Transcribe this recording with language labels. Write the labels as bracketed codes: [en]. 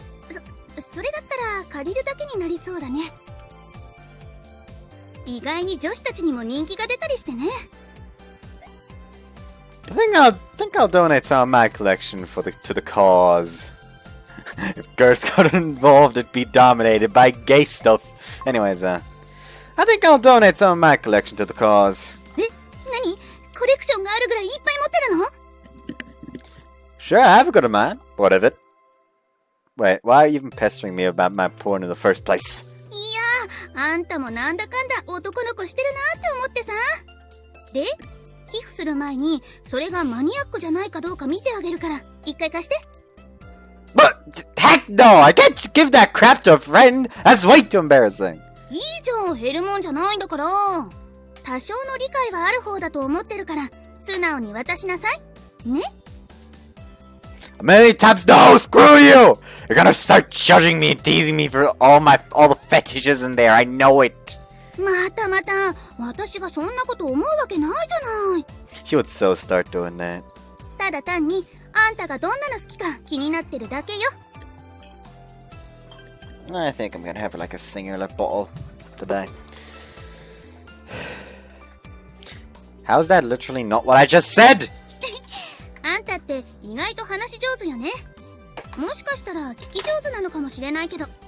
[ja] それだったら借りるだけになりそうだね。意外に女子たちにも人気が出たりしてね。 [en] I think I'll donate some of my collection to the cause. If girls got involved, it'd be dominated by gay stuff. Anyways, I think I'll donate some of my collection to the cause. [ja] え、何？コレクションがあるぐらいいっぱい持ってるの？ [en] Sure, I have a good amount. What of it? Wait, why are you even pestering me about my porn in the first place? [ja] いや、あんたもなんだかんだ男の子してるなって思ってさ。で、寄付する前にそれがマニアックじゃないかどうか見てあげるから一回貸して。 [en] But heck no! I can't give that crap to a friend. That's way too embarrassing. [ja] いいじゃん、減るもんじゃないんだから。多少の理解はある方だと思ってるから素直に渡しなさいね。 [en] Many times no, screw you! You're gonna start judging me and teasing me for all the fetishes in there. I know it. [ja] またまた、私がそんなこと思うわけないじゃない。 [en] He would so start doing that. [ja] ただ単にあんたがどんなの好きか気になってるだけよ。 [en] I think I'm gonna have like a singular bottle today. How's that literally not what I just said? [ja] あんたって意外と話し上手よね。もしかしたら聞き上手なのかもしれないけど。